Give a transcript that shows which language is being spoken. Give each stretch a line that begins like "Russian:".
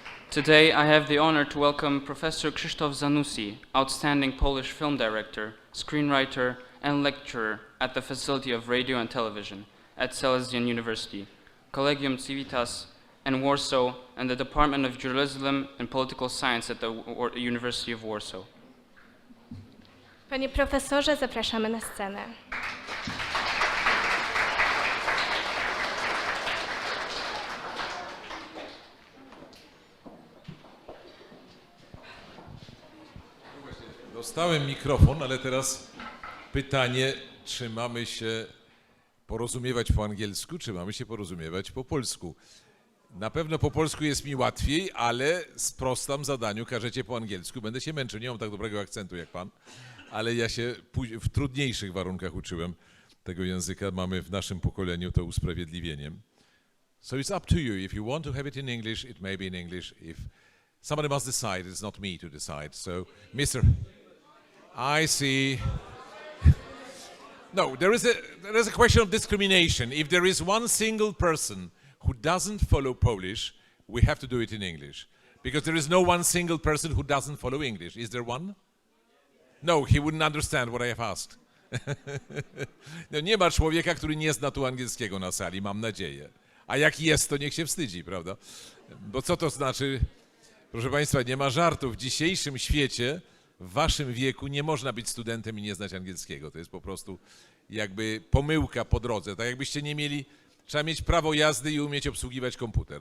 English: Today I have the honor to welcome Professor Krzysztof Zanussi, outstanding Polish film director, screenwriter, and lecturer at the Faculty of Radio and Television at Silesian University, Collegium Civitas in Warsaw, and the Department of Journalism and Political Science at the University of Warsaw.
Polish: Panie profesorze, zapraszamy na scenę. Dostałem mikrofon, ale teraz pytanie, czy mamy się porozumiewać po angielsku, czy mamy się porozumiewać po polsku. Na pewno po polsku jest mi łatwiej, ale sprostam zadaniu, każecie po angielsku. Będę się męczył, nie mam tak dobrego akcentu jak pan, ale ja się w trudniejszych warunkach uczyłem tego języka. Mamy w naszym pokoleniu to usprawiedliwienie.
English: So it's up to you. If you want to have it in English, it may be in English. If somebody must decide, it's not me to decide. So, Mr. I see. No, there is a question of discrimination. If there is one single person who doesn't follow Polish, we have to do it in English. Because there is no one single person who doesn't follow English. Is there one? No, he wouldn't understand what I have asked.
Polish: No, nie ma człowieka, który nie zna tu angielskiego na sali, mam nadzieję. A jak jest, to niech się wstydzi, prawda? Bo co to znaczy? Proszę Państwa, nie ma żartu. W dzisiejszym świecie, w waszym wieku nie można być studentem i nie znać angielskiego. To jest po prostu jakby pomyłka po drodze. Tak jakbyście nie mieli, trzeba mieć prawo jazdy i umieć obsługiwać komputer.